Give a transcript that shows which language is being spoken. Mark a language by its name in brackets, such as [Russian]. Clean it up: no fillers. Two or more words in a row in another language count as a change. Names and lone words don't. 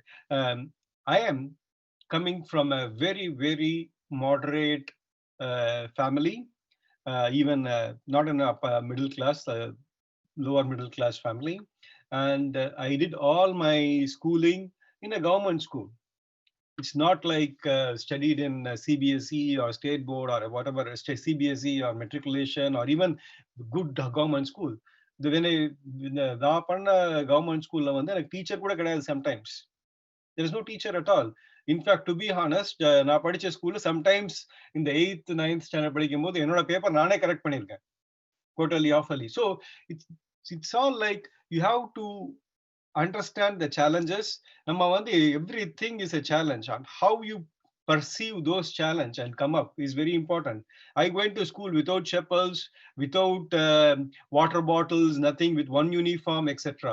[English] I am coming from a very, very moderate family, even not in a middle class, lower middle class family. And I did all my schooling in a government school. It's not like studied in CBSE or state board or whatever, CBSE or matriculation or even good government school. [Tamil] When நான் பண்ண [English] government schoolல [Tamil] வந்து எனக்கு டீச்சர் கூட கிடையாது sometimes. [English] There is no teacher at all. In fact, to be honest, [Tamil] நான் படிச்ச ஸ்கூல்ல sometimes இந்த 8th 9th ஸ்டாண்டர்ட் படிக்கும் போது என்னோட பேப்பர் நானே கரெக்ட் பண்ணியிருக்கேன் [English] quarterly awfully. So it's all like you have to understand the challenges. Everything is a challenge, and how you perceive those challenge and come up is very important. I went to school without chappals, without water bottles, nothing, with one uniform, etc.